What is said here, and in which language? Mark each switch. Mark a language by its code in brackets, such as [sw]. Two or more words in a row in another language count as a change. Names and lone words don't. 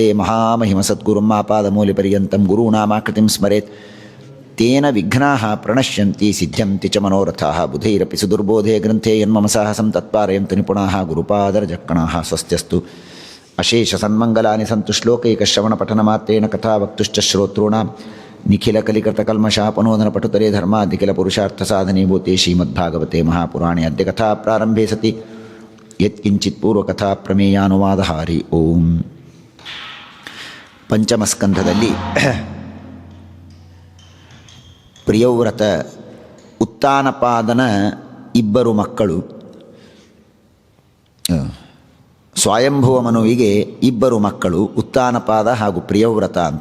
[sa] ಮಹಾಮಹಿಮಸದ್ಗುರುಂ ಆಪಾದಮೂಲಿಪರ್ಯಂతం ಗುರುನಾಮಾಕೃತಿಂ ಸ್ಮರೇತ್ ತೇನ ವಿಘ್ನಾಃ ಪ್ರಣಶ್ಯಂತಿ ಸಿದ್ಧ್ಯಂತಿ ಚ ಮನೋರಥಾಃ ಬುಧೈರಪಿ ಸುದುರ್ಬೋಧೆ ಗ್ರಂಥೆ ಯನ್ಮಮ ಸಾಹಸಂ ತತ್ಪಾರಯಂತು ನಿಪುಣಾಃ ಗುರುಪಾದರಜಕ್ಕಣಾಃ ಸ್ವಸ್ತ್ಯಸ್ತು ಅಶೇಷ ಸನ್ಮಂಗಲಾನಿ ಸಂತು ಶ್ಲೋಕೈಕಶ್ರವಣಪಠನಮಾತ್ರೇಣ ಕಥಾವಕ್ತುಶ್ಚ ಶ್ರೋತॄಣಾಂ ನಿಖಿಲಕಲಿಕೃತಕಲ್ಮಷಾಪನೋದನ ಪಟುತರೆ ಧರ್ಮಾಧಿಕಿಲಪುರುಷಾರ್ಥಸಾಧನೀಭೂತೆ ಶ್ರೀಮದ್ಭಾಗವತೆ ಮಹಾಪುರಾಣೆ ಅದ್ಯ ಕಥಾ ಪ್ರಾರಂಭೆ ಸತಿ ಯತ್ಕಿಂಚಿತ್ ಪೂರ್ವಕಥಾ ಪ್ರಮೇಯಾನುವಾದ ಹರಿ ಓಂ. [kn] ಪಂಚಮಸ್ಕಂಧದಲ್ಲಿ ಪ್ರಿಯವ್ರತ ಉತ್ತಾನಪಾದನ ಇಬ್ಬರು ಮಕ್ಕಳು, ಸ್ವಯಂಭುವ ಮನುವಿಗೆ ಇಬ್ಬರು ಮಕ್ಕಳು ಉತ್ತಾನಪಾದ ಹಾಗೂ ಪ್ರಿಯವ್ರತ ಅಂತ.